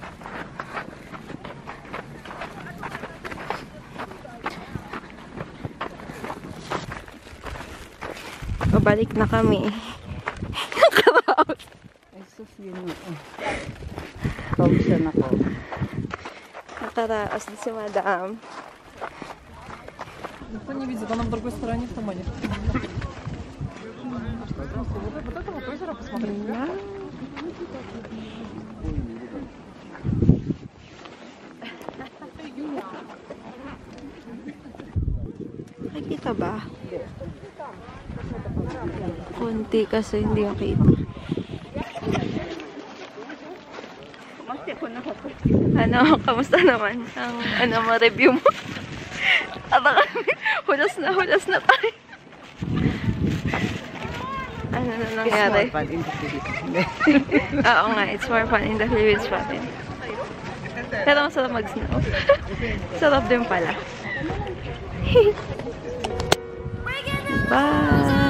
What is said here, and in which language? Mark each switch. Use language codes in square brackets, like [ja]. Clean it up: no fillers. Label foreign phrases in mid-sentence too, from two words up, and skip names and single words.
[tl] Babalik na kami. Nakaraos. Ay sus, yun yun. Pausan ako. Nakaraos na si Madam. [ru] Никто не видит, она в другой стороне в тумане. Вот это вот озеро посмотри. [tl] Nakikita ba? Kunti kasi hindi nakita. Ano, kamusta naman ang mo review mo? Hulas na tayo. Ano na nangyari? [en] It's more fun in the Philippines. [tl] Oo nga, [en] it's more fun in the Philippines [tl] pa rin. Pero masarap mag-snow. Sarap din pala. Bye!